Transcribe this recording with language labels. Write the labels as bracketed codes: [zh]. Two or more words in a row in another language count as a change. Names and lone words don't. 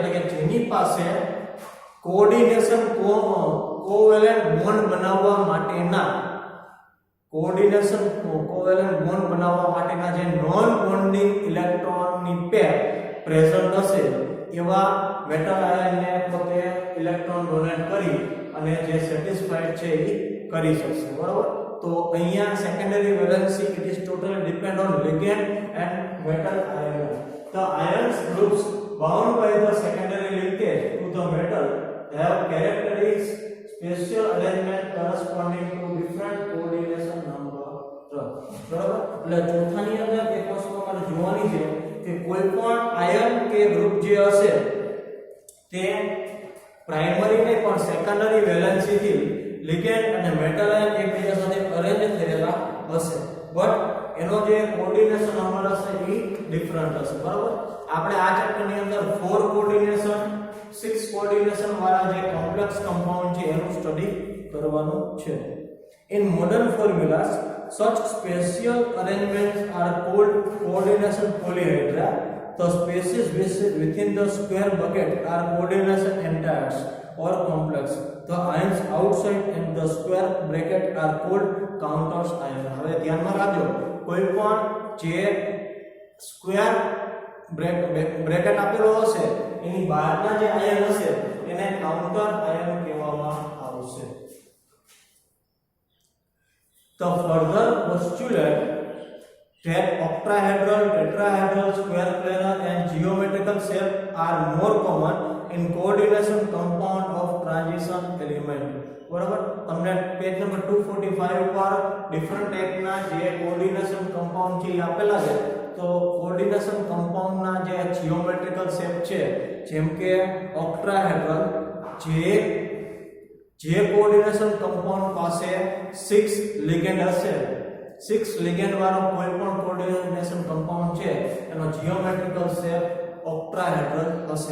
[gu] એટલે કે જેની પાસે [en] coordination covalent bond [gu] બનાવવા માટેના જે [en] non bonding [gu] ઇલેક્ટ્રોનની [en] pair present [gu] હશે એવા મેટલ આયનને પોતે [en] electron donate [gu] કરી અને જે સેટિસ્ફાઈડ છે એ કરી શકશે. બરાબર. તો અહીંયા [en] secondary valency it is totally depend on ligand and metal ion. The ions groups bound by the secondary linkage to the metal have characteristic special arrangement corresponding to different coordination number. [gu] બરાબર. એટલે ચોથાની અંદર એક વસ્તુ તમારે જોવાની છે કે કોઈ પણ આયન કે ગ્રુપ જે હશે તે પ્રાઇમરી ને પણ [en] secondary valency [gu] થી ligand અને [en] metal ion [gu] એકબીજા સાથે અરેન્જ થયેલા હશે બટ એનો જે [en] coordination number [gu] હશે એ ડિફરન્ટ હશે. બરાબર. આપણે આ ચેપ્ટર ની અંદર 4 કોઓર્ડિનેશન 6 કોઓર્ડિનેશન વાળા જે [en] complex compound [gu] છે એનું સ્ટડી કરવાનું છે. [en] In modern formulas such special arrangements are called coordination polyhedra. The spaces within the square bucket are coordination entiers or complex. The ions outside in the square bracket are called counters ion. [gu] હવે ધ્યાનમાં રાખજો કોઈ પણ જે [en] square bracket [gu] આપેલો હશે એની બહારના જે આયન હશે એને [en] counter ion [gu] કહેવામાં આવશે. [en] The further postulate that octahedral, tetrahedral, square planar and geometrical shape are more common in coordination compound of transition element. [gu] બરાબર. તમને [en] page number [gu] 245 ઉપર ડિફરન્ટ ટાઈપના જે [en] coordination compound [gu] છે એ આપેલા છે. તો કોઓર્ડિનેશન કમ્પાઉન્ડના જે [en] geometrical shape [gu] છે જેમ કે ઓક્ટાહેડ્રલ જે [en] coordination compound [gu] પાસે 6 ligand હશે 6 ligand વાળો કોઈ પણ [en] coordination compound [gu] છે એનો [en] geometrical shape [gu] ઓક્ટાહેડ્રલ હશે.